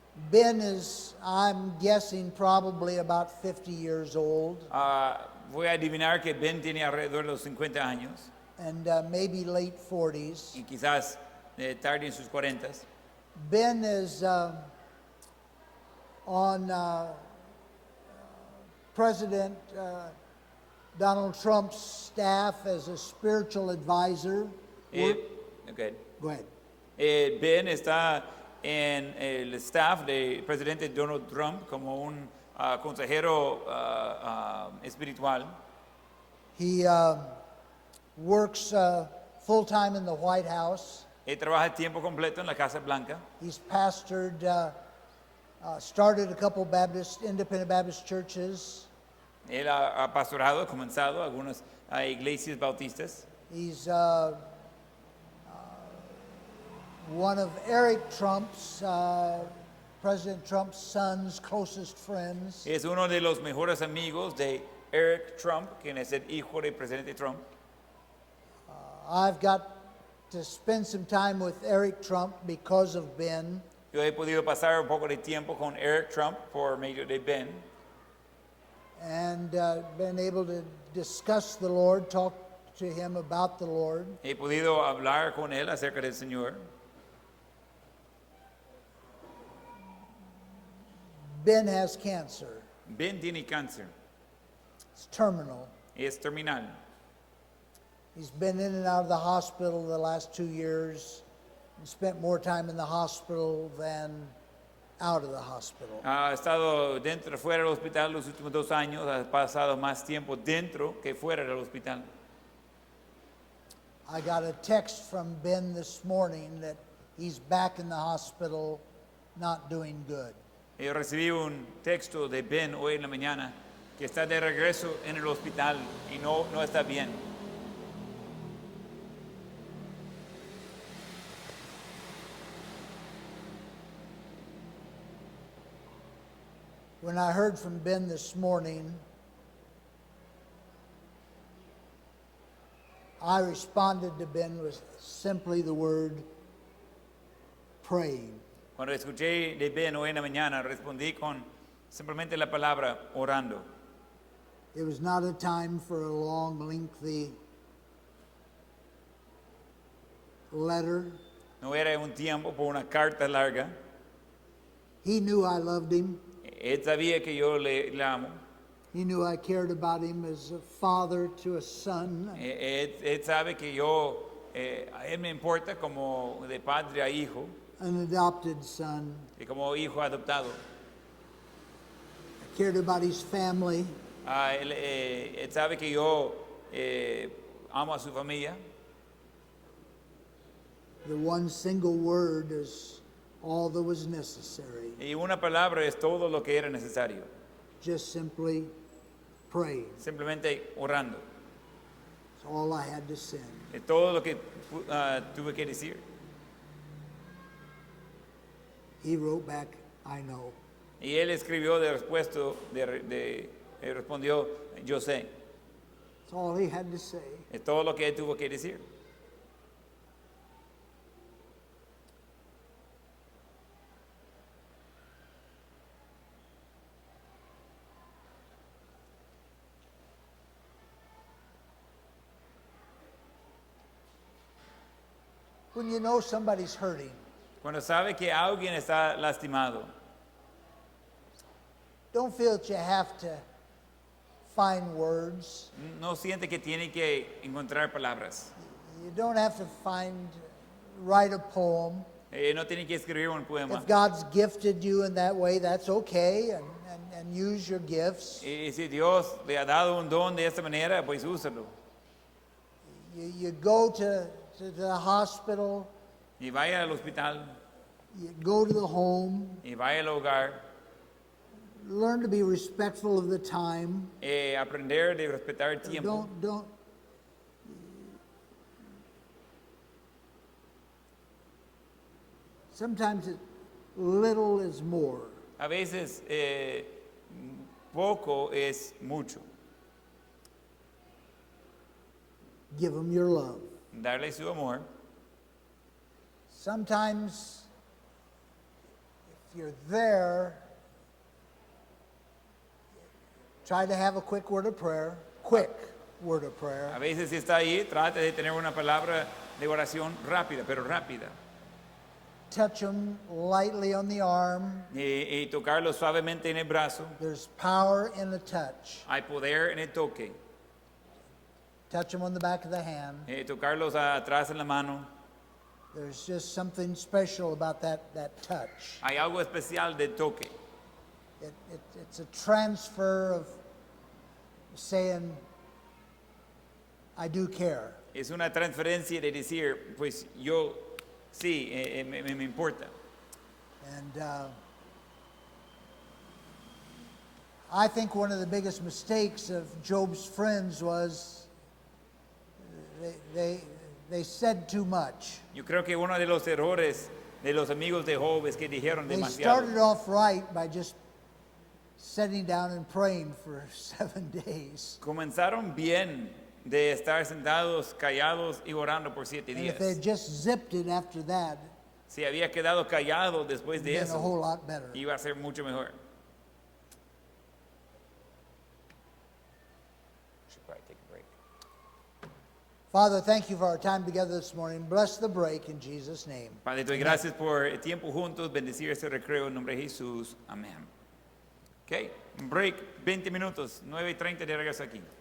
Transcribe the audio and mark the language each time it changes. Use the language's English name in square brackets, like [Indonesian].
[English] Ben is, I'm guessing, probably about 50 years old, [Spanish] Voy a adivinar que Ben tiene alrededor de los 50 años [English] and maybe late 40s. [Spanish] y quizás tarde en sus 40s. [English] Ben is on President Donald Trump's staff as a spiritual advisor. Okay. Go ahead. [Spanish] Ben está en el staff del presidente Donald Trump como un consejero espiritual. [English] He works full time in the White House. [Spanish] Él trabaja tiempo completo en la Casa Blanca. [English] He's pastored, started a couple independent Baptist churches. [Spanish] Él ha pastorado, ha comenzado algunas iglesias bautistas. [English] He's one of Eric Trump's, President Trump's son's closest friends. [Spanish] Es uno de los mejores amigos de Eric Trump, quien es el hijo del presidente Trump. [English] I've got to spend some time with Eric Trump because of Ben. [Spanish] Yo he podido pasar un poco de tiempo con Eric Trump por medio de Ben. [English] And been able to discuss the Lord, talk to him about the Lord. [Spanish] He podido hablar con él acerca del Señor. [English] Ben has cancer. [Spanish] Ben tiene cáncer, [English] It's terminal. [Spanish] es terminal. [English] He's been in and out of the hospital the last 2 years and spent more time in the hospital than out of the hospital. [Spanish] Ha estado dentro y fuera del hospital los últimos 2 años, ha pasado más tiempo dentro que fuera del hospital. [English] I got a text from Ben this morning that he's back in the hospital, not doing good. [Spanish] Yo recibí un texto de Ben hoy en la mañana que está de regreso en el hospital y no está bien. [English] When I heard from Ben this morning, I responded to Ben with simply the word praying. [Spanish] Cuando escuché de Ben hoy en la mañana, respondí con simplemente la palabra orando. [English] It was not a time for a long, lengthy letter. [Spanish] No era un tiempo por una carta larga. [English] He knew I loved him. [Spanish] Él sabía que yo le amo. [English] He knew I cared about him as a father to a son. [Spanish] Él sabe que yo, a él me importa como de padre a hijo [English] An adopted son. [Spanish] y como hijo adoptado. [English] I cared about his family. [Spanish] Él sabe que yo amo a su familia. [English] The one single word is all that was necessary. [Spanish] Y una palabra es todo lo que era necesario. [English] Just simply praying. [Spanish] Simplemente orando. [English] That's all I had to send. [Spanish] Es todo lo que tuve que decir. [English] He wrote back, I know. [Spanish] Y él escribió de respuesta, respondió, yo sé. [English] That's all he had to say. [Spanish] Es todo lo que él tuvo que decir. [English] When you know somebody's hurting, [Spanish] Cuando sabe que alguien está lastimado, [English] don't feel that you have to find words. [Spanish] no siente que tiene que encontrar palabras. [English] You don't have to write a poem. [Spanish] No tiene que escribir un poema. [English] If God's gifted you in that way, that's okay, and use your gifts. [Spanish] Y si Dios le ha dado un don de esta manera, pues úsalo. [English] You go to the hospital, [Spanish] Y vaya al hospital, [English] you go to the home, [Spanish] y vaya al hogar, [English] learn to be respectful of the time. [Spanish] aprender de respetar el tiempo. [English] Don't. Sometimes little is more. [Spanish] A veces poco es mucho. [English] Give them your love. [Spanish] Darle su amor. [English] Sometimes, if you're there, try to have a quick word of prayer. Quick word of prayer. [Spanish] A veces si está ahí, trate de tener una palabra de oración rápida, pero rápida. [English] Touch them lightly on the arm. [Spanish] Y tocarlo suavemente en el brazo. [English] There's power in the touch. [Spanish] Hay poder en el toque. [English] Touch them on the back of the hand. [Spanish] Tocarlos atrás en la mano. [English] There's just something special about that touch. [Spanish] Hay algo especial del toque. [English] It's a transfer of saying, I do care. [Spanish] Es una transferencia de decir, pues yo sí, me importa. [English] And I think one of the biggest mistakes of Job's friends was they said too much. [Spanish] Yo creo que uno de los errores de los amigos de Job es que dijeron [English] They [Spanish] demasiado. [English] started off right by just sitting down and praying for 7 days. [Spanish] Comenzaron bien de estar sentados, callados y orando por 7 [English] And if they [Spanish] días. [English] just zipped it after that, [Spanish] Si había quedado callado después de [English] it'd been a whole [Spanish] eso, [English] lot better. [Spanish] iba a ser mucho mejor. [English] Should probably take a break. Father, thank you for our time together this morning. Bless the break in Jesus' name. [Spanish] Padre, te doy gracias por el tiempo juntos, bendecir este recreo en nombre de Jesús. Amén. Ok, break, 20 minutos, 9:30 de regreso aquí.